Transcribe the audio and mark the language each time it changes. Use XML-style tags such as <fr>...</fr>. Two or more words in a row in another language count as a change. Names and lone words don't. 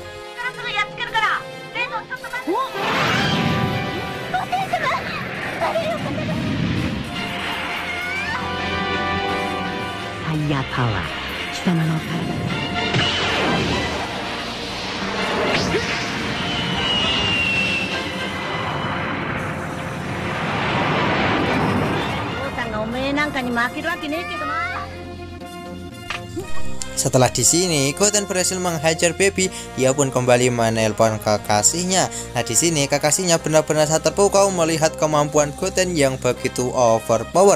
<en>Fire power,</en> <ja>貴様の体だ。父さんがおめえなんかに負けるわけねえけどな。</ja> <id>Setelah di sini Goten berhasil menghajar Baby, ia pun kembali menelpon kekasihnya. Nah di sini kekasihnya benar-benar terpukau melihat kemampuan Goten yang begitu overpower.</id>